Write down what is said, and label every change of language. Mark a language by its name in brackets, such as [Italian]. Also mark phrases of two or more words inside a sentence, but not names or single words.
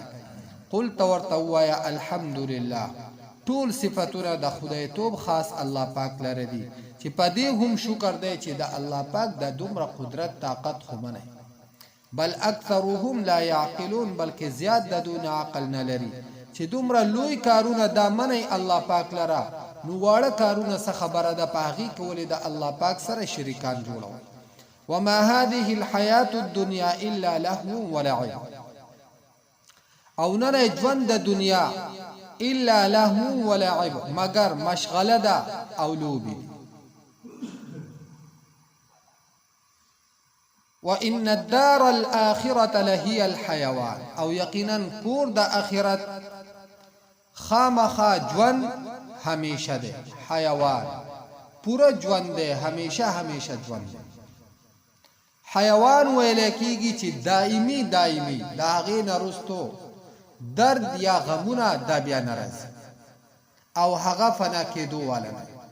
[Pashto] قل تورته ووایه الحمدلله، ټول صفتونه د خدای توب خاص الله پاک لره دي چې په دې هم شکر دی چې د الله پاک د دومره قدرت طاقت خو منه. [Arabic] بل اکثرهم لا يعقلون، [Pashto] بلکې زیات د دون عقل نه لري چې دومره لوی کارونه دا منه الله پاک لره، نو واړه کارونه څه خبره ده په هغې کولې د الله پاک سره شریکان جوړول. [Arabic] وما هذه الحیات الدنیا الا لهو ولعب، [Pashto] او نه ژوند د دنیا [Arabic] الا لهو ولعب [Pashto] مگر مشغله ده او لوبي. [Arabic] وان الدار الاخره لهي الحيوان، [Pashto] او یقینا کور د اخرت خامخا ژوند همیشه ده، حیوان پورا ژوند ده، همیشه ژوند ده. حیوان ویل کیږي چې دائمی دا هغې نه رستو درد یا غمونه دا بیا ناراضي او هغه فنا کېدو والا نه.